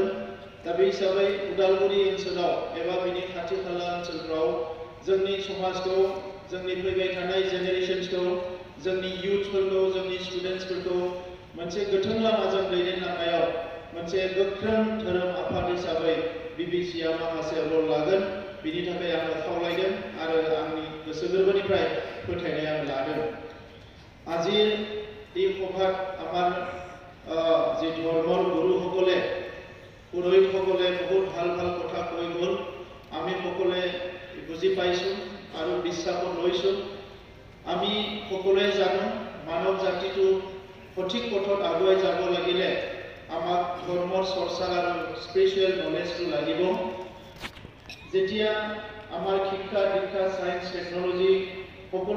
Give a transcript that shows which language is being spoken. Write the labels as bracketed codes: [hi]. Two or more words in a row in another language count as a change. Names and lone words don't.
[brx] दा बे हिसाबै उदालगुरि ओनसोलाव एबा बिनि खाथि खाला ओनसोलफ्राव जोंनि समाजखौ, जोंनि फैबाय थानाय जेनेरेशन्सखौ, जोंनि इयुथफोरखौ, जोंनि स्टुडेन्टसफोरखौ मोनसे गोथों लामाजों दैदेनलांनायाव मोनसे गोख्रों धोरोम आफाद हिसाबै BBCआ माखासे रल लागोन। बिनि थाखाय आङो खावलायदों आरो आंनि गोसो गोरबोनिफ्राय फोथायनाय आं लादों। [as] আজিৰ এই সভাত আমাৰ যি ধৰ্মৰ গুৰুসকলে, পুৰোহিতসকলে বহুত ভাল ভাল কথা কৈ গ'ল, আমি সকলে বুজি পাইছোঁ। আৰু বিশ্বাসত লৈছোঁ আমি সকলোৱে জানো মানৱ জাতিটো সঠিক পথত আগুৱাই যাব লাগিলে আমাক ধৰ্মৰ চৰ্চা আৰু [en] spiritual knowledge [as] লাগিব যেতিয়া আমাৰ শিক্ষা দীক্ষা [en] science technology [as] সকলো